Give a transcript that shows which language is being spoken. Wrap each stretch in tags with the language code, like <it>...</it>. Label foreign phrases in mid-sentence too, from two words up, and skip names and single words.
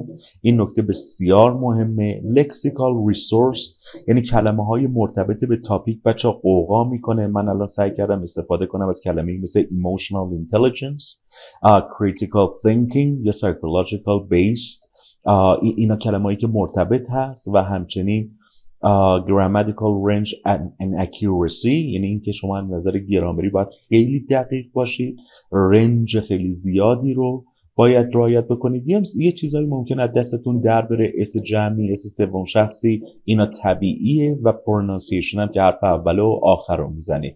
<fa>این نکته بسیار مهمه.</fa> <en>lexical resource</en> <fa>یعنی کلمه های مرتبط به تاپیک بچه قوقا میکنه. من الان سعی کردم استفاده کنم از کلمه مثل</fa> <en>emotional intelligence, critical thinking</en> <fa>یا</fa> <en>psychological based.</en> <fa>اینا کلمه هایی که مرتبط هست و همچنین</fa> <en>grammatical range and accuracy،</en> <fa>یعنی اینکه شما از نظر گرامری باید خیلی دقیق باشید، رنج خیلی زیادی رو باید رعایت بکنید. یه چیزایی ممکنه از دستتون در بره، اس جمعی، اس سوم شخصی، اینا طبیعیه و پرونانسیشن هم که حرف اول و آخر رو میزنید.</fa>